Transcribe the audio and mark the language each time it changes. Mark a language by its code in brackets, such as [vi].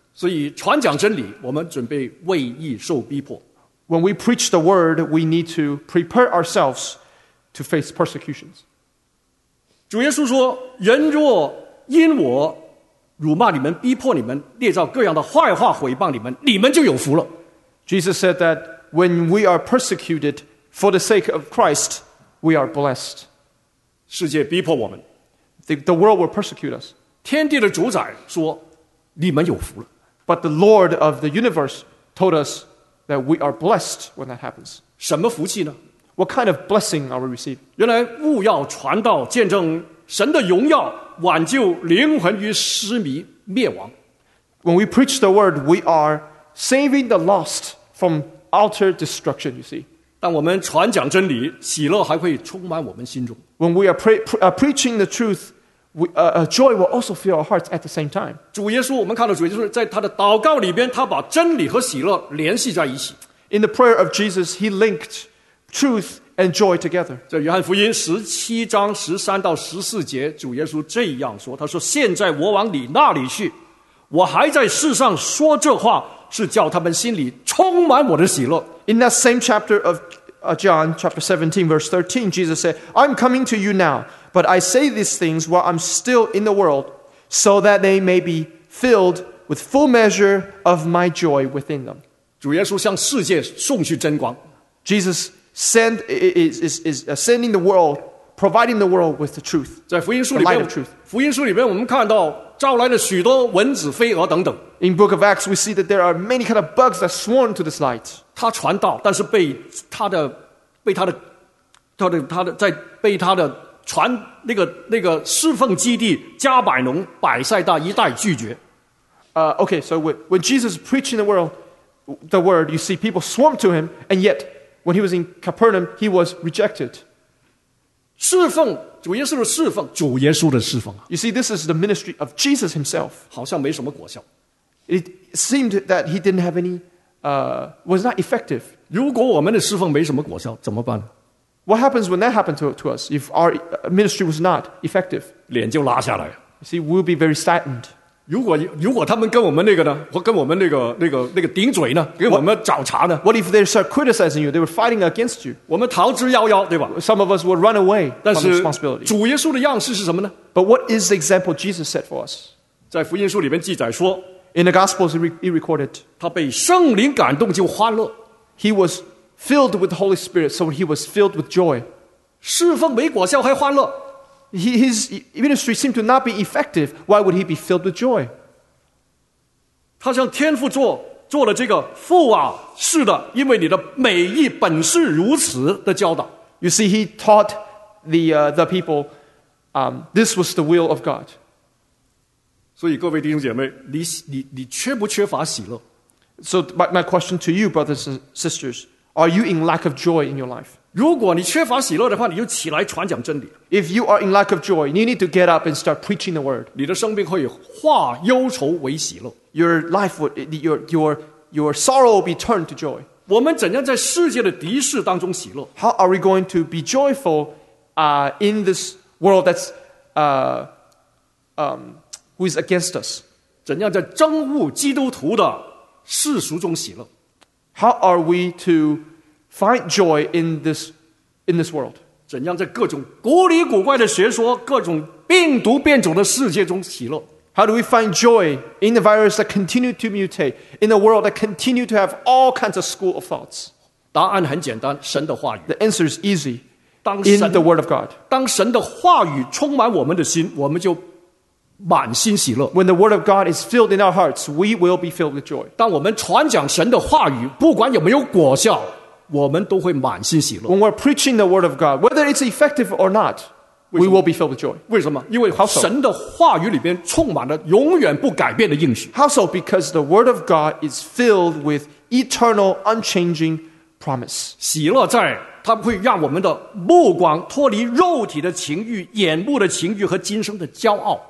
[zh] 所以传讲真理，我们准备为义受逼迫。 [en] When we preach the word, we need to prepare ourselves to face persecutions. [zh] 主耶稣说，人若因我辱骂你们、逼迫你们、列造各样的坏话毁谤你们，你们就有福了。 [en] Jesus said that when we are persecuted for the sake of Christ, we are blessed. [zh] 世界逼迫我们。 [en] The world will persecute us. [zh] 天地的主宰说，你们有福了。 [en] But the Lord of the universe told us that we are blessed when that happens. [zh] 什么福气呢？ [en] What kind of blessing are we receiving? [zh] 原来务要传道，见证神的荣耀，挽救灵魂于失迷灭亡。 [en] When we preach the word, we are saving the lost from utter destruction, you see. [zh] 当我们传讲真理，喜乐还会充满我们心中。 [en] When we are preaching the truth, joy will also fill our hearts at the same time. [zh] 主耶稣，我们看到主耶稣在他的祷告里边，他把真理和喜乐联系在一起。 [en] In the prayer of Jesus, he linked truth and joy together. [zh] 在约翰福音17:13-14，主耶稣这样说：“他说，现在我往你那里去，我还在世上说这话。” 是叫他们心里充满我的喜乐。 [en] In that same chapter of John, chapter 17, verse 13, Jesus said, I'm coming to you now, but I say these things while I'm still in the world, so that they may be filled with full measure of my joy within them. [zh] 主耶稣向世界送去真光。 [en] Jesus is sending the world, providing the world with the truth, [zh] 在福音书里面, [en] the light of truth. [zh] 福音书里面我们看到招来了许多蚊子、飞蛾等等。 [en] In Book of Acts, we see that there are many kind of bugs that swarm to this light. [zh] 他传道，但是被他的传那个侍奉基地加百农、百赛大一带拒绝。 [en] Okay, so when Jesus preaching the word, you see people swarm to him, and yet when he was in Capernaum, he was rejected. [zh] 侍奉主耶稣的侍奉，主耶稣的侍奉。 [en] You see, this is the ministry of Jesus himself. [zh] 好像没什么果效。 [en] It seemed that he didn't have any, was not effective. [zh] 如果我们的侍奉没什么果效，怎么办呢？ [en] What happens when that happened to us if our ministry was not effective? [zh] 脸就拉下来。 [en] You see, we'll be very saddened. [zh] 如果他们跟我们那个呢，或跟我们那个顶嘴呢，跟我们找茬呢？ [en] What if they start criticizing you? They were fighting against you. [zh] 我们逃之夭夭，对吧？ [en] Some of us would run away from the responsibility. [zh] 主耶稣的样式是什么呢？ [en] But what is the example Jesus set for us? [zh] 在福音书里面记载说， [en] In the Gospels, he recorded, [zh] 他被圣灵感动就欢乐。 [en] He was filled with the Holy Spirit, so he was filled with joy. [zh] 侍奉没果效还欢乐。 [en] His ministry seemed to not be effective. Why would he be filled with joy? [zh] 他向天父做了这个父啊，是的，因为你的美意本是如此的教导。 [en] You see, he taught the people, this was the will of God. [zh] 所以各位弟兄姐妹，你缺不缺乏喜乐？ [en] So my question to you, brothers and sisters, are you in lack of joy in your life? [zh] 如果你缺乏喜乐的话，你就起来传讲真理。 [en] If you are in lack of joy, you need to get up and start preaching the word. [zh] 你的生命会化忧愁为喜乐。 [en] Your life would, your sorrow will be turned to joy. [zh] 我们怎样在世界的敌视当中喜乐？ [en] How are we going to be joyful, in this world that's who is against us? [zh] 怎样在憎恶基督徒的世俗中喜乐？ [en] How are we to find joy in this world? [zh] 怎样在各种古里古怪的学说、各种病毒变种的世界中喜乐？ [en] How do we find joy in the virus that continue to mutate, in a world that continue to have all kinds of school of thoughts? [zh] 答案很简单，神的话语。 [en] The answer is easy. In the word of God. [zh] 当神的话语充满我们的心，我们就满心喜乐。 [en] When the word of God is filled in our hearts, we will be filled with joy. [zh] 当我们传讲神的话语，不管有没有果效，我们都会满心喜乐。 [en] When we're preaching the word of God, whether it's effective or not, we will be filled with joy. [zh] 为什么？因为神的话语里边充满了永远不改变的应许。 [en] How so? Because the word of God is filled with eternal, unchanging promise. [zh] 喜乐在它会让我们的目光脱离肉体的情欲、眼目的情欲和今生的骄傲。